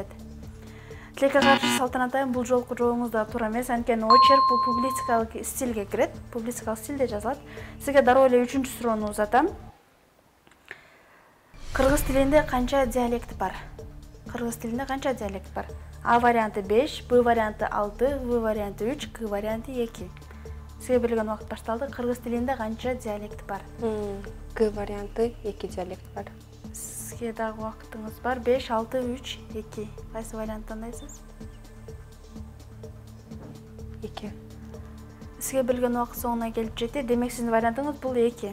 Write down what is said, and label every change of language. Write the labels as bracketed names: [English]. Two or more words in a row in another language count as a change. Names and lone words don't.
[Kyrgyz] Тилекке каршы Салтанат айым, бул жолку жообуңуз да туура эмес. Анткени очерк бул публистикалык стилге кирет. Публистикалык стилде жазылат. Сизге дароо эле 3-суроону узатам. Кыргыз тилинде канча диалект бар? Кыргыз тилинде канча диалект бар? А варианты 5, Б варианты 6, В варианты 3, К варианты 2. Сизге берилген убакыт башталды. Кыргыз тилинде канча диалект бар? Г варианты 2 диалект бар. Сизге дагы убакытыңыз бар. 5, 6, 3, 2. Кайсы вариантты тандайсыз? 2. Сизге берилген убакыт соңуна келип жетти. Демек сиздин вариантыңыз бул 2.